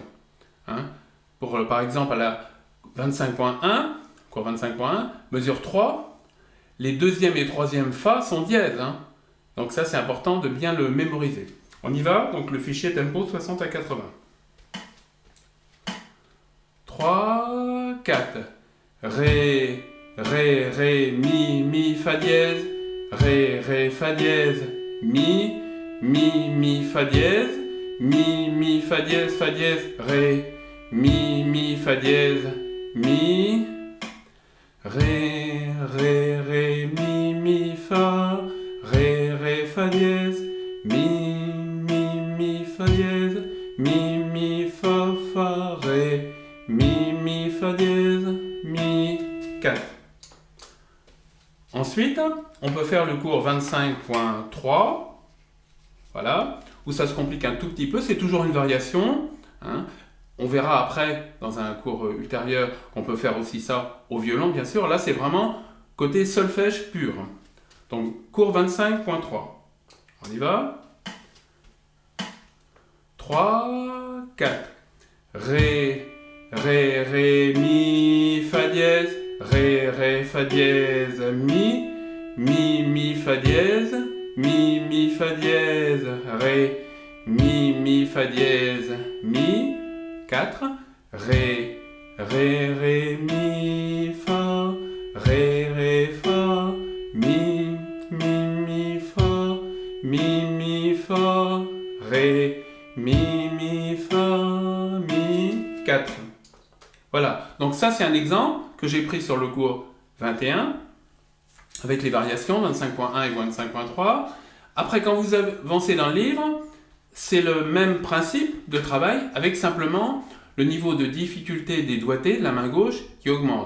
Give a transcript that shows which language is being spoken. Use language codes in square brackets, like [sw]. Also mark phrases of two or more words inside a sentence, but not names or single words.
[fr] Par exemple, à la 25.1, cours 25.1, mesure 3, les deuxième et troisième fa sont dièses. Donc ça, c'est important de bien le mémoriser. On y va, donc le fichier tempo 60 à 80. 3, 4. Ré, ré, ré, mi, fa dièse. Ré, ré, fa dièse. Mi, fa dièse. Mi, fa dièse, ré. Mi, fa dièse, mi. Ré, ré, ré, mi, fa. Ré, ré, fa dièse. Mi, fa dièse. Mi, fa, ré. Mi, fa dièse, mi, 4. Ensuite, on peut faire le cours 25.3, voilà, où ça se complique un tout petit peu, c'est toujours une variation. On verra après, dans un cours ultérieur, qu'on peut faire aussi ça au violon, bien sûr. Là, c'est vraiment côté solfège pur. Donc, cours 25.3. On y va. 3, 4. Ré, ré, ré, mi, fa dièse. ré, fa dièse, mi, fa dièse, mi, fa dièse, ré, mi, fa dièse, mi, 4, ré, mi, fa, mi, fa, mi, fa, ré, mi, fa, mi, 4. Voilà, donc ça c'est un exemple que j'ai pris sur le cours 21, avec les variations 25.1 et 25.3. Après, quand vous avancez dans le livre, c'est le même principe de travail, avec simplement le niveau de difficulté des doigtés de la main gauche qui augmente.